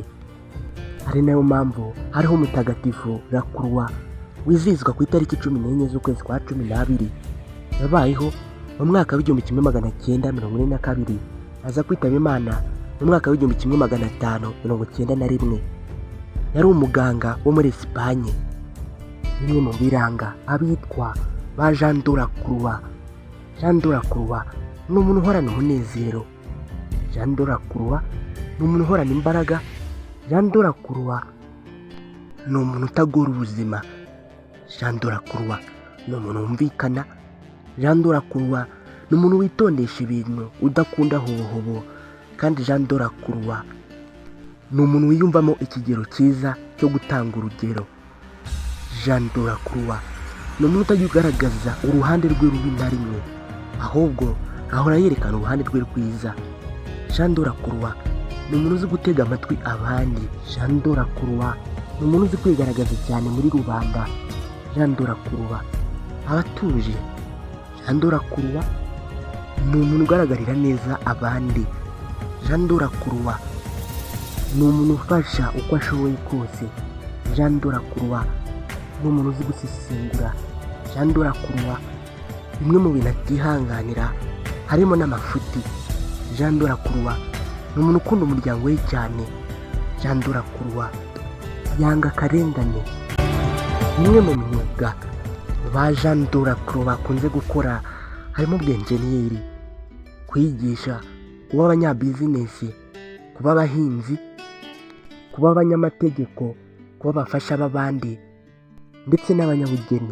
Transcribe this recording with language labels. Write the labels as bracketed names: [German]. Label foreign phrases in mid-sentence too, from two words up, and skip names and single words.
[Kinyarwanda] Ari nayo mpamvu hariho umutagatifu la Croix wizihizwa ku itariki 14 z'ukwezi kwa 12. Yabayeho mu mwaka w'1942, aza kwitaba Imana mu mwaka w'1591. Yari umuganga wo muri Esipanye. Bimwe mu biranga abitwa ba Jean de la Croix. Jean de la Croix ni umuntu uhorana umunezero. Jean de la Croix ni umuntu uhorana imbaraga. Jean de la Croix ni umuntu utagora ubuzima. Jean de la Croix ni umuntu wumvikana. Jean de la Croix ni umuntu witondesha ibintu, udakunda hobohobo. Kandi Jean de la Croix ni umuntu wiyumvamo ikigero cyiza cyo gutanga urugero. Jean de la Croix ni umuntu utajya ugaragaza uruhande rwe rubi na rimwe, ahubwo ahora yerekana uruhande rwe rwiza. Jean de la Croix ni umuntu uzi gutega amatwi abandi. Jean de la Croix ni umuntu uzi kwigaragaza cyane muri rubanda. Jean de la Croix aba atuje. Jean de la Croix ni umuntu ugaragarira neza abandi. Jean de la Croix ni umuntu ufasha uko ashoboye kose. Jean de la Croix ni umuntu uzi gusesengura. Jean de la Croix bimwe mu bintu atihanganira harimo n'amafuti. Jean de la Croix ni umuntu ukunda umuryango we cyane. Jean de la Croix yanga akarengane. Bimwe mu myuga ba Jean de la Croix bakunze gukora harimo ubwenjeniyeri, kwigisha, kuba abanyabizinesi, kuba abahinzi, kuba abanyamategeko, kuba abafasha b'abandi, ndetse n'abanyabugeni.